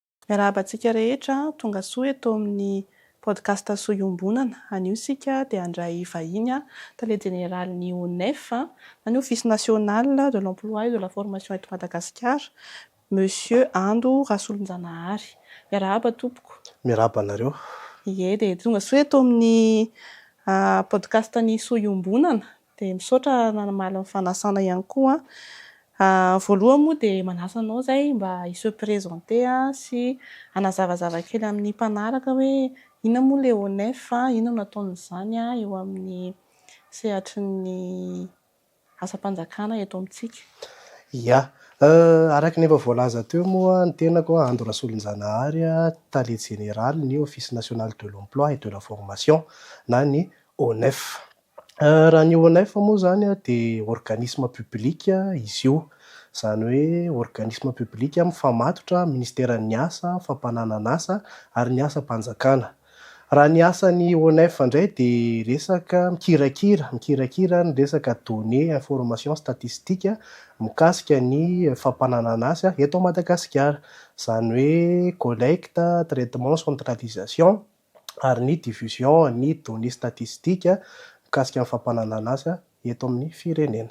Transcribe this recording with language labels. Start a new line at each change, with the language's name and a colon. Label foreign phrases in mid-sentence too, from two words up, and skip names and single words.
Malagasy: Miarabantsika rehetra tonga soa eto amin'ny podcast soiombonana. Anio sika dia handray vahiny tale généraly ONEF, ny Office national de l'emploi et de la formation eto Madagasikara, Monsieur Ando Rasolonjanahary. Miarahaba tompoko. Miarahaba anareo. Ie, dia tonga soa eto amin'ny podcast ny soiombonana dia misaotra nanamaly ny fanasana ihany koa. Voalohany moa dia manasa anao zay mba hiseho présenter sy hanazavazava kely amin'ny mpanaraka hoe inona moa ilay ONEF, inona no nataon'izany eo amin'ny sehatry ny asam-panjakana eto amintsika. Ya, araka ny efa voalaza teo moa ny tenako Ando Rasolonjanahary, tale généraly ny Office national de l'emploi et de la formation na ny ONEF. Raha ny ONEF moa zany dia
French: organisme public
Malagasy: izy io, izany hoe
French: organisme public
Malagasy: mifamatotra ministeran'ny asa, fampananana asa ary ny asam-panjakana. Raha ny asan'ny ONEF indray dia resaka mikirakira ny resaka
French: données, information statistique
Malagasy: mikasika ny fampananana asa eto Madagasikara, izany hoe
French: collecte, traitement, centralisation
Malagasy: ary ny diffusion ny
French: données statistique
Malagasy: mikasika ny fampananana asa eto amin'ny firenena.